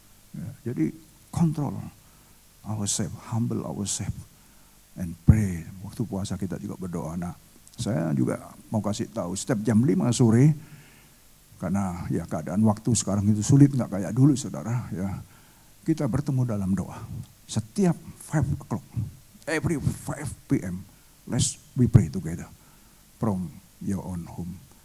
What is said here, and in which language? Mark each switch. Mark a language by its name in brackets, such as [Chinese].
[Indonesian] Ya, jadi [English] control ourselves, humble ourselves, and pray. [Indonesian] Waktu puasa kita juga berdoa. Nah, saya juga mau kasih tahu, setiap jam 5 sore, karena ya keadaan waktu sekarang itu sulit, nggak kayak dulu saudara. Ya, kita bertemu dalam doa. Setiap [English] 5 o'clock, every 5 p.m. Let's we pray together from your own home.